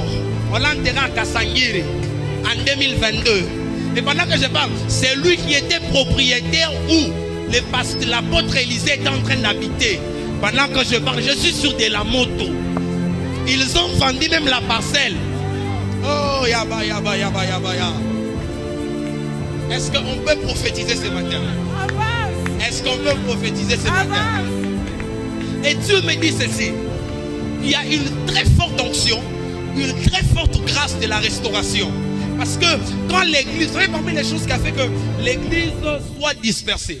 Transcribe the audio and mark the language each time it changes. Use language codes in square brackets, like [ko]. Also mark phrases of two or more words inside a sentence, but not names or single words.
[fr] On l'a enterré à Kassangiri en 2022. Et pendant que je parle, c'est lui qui était propriétaire où l'apôtre Élisée était en train d'habiter. Pendant que je parle, je suis sur de la moto. Ils ont vendu même la parcelle. Oh, yaba, yaba, yaba, yaba, yaba. Est-ce qu'on peut prophétiser ce matin? Est-ce qu'on peut prophétiser ce matin? Et Dieu me dit ceci. Il y a une très forte onction, une très forte grâce de la restauration. Parce que quand l'église, vous savez parmi les choses qui a fait que l'église soit dispersée.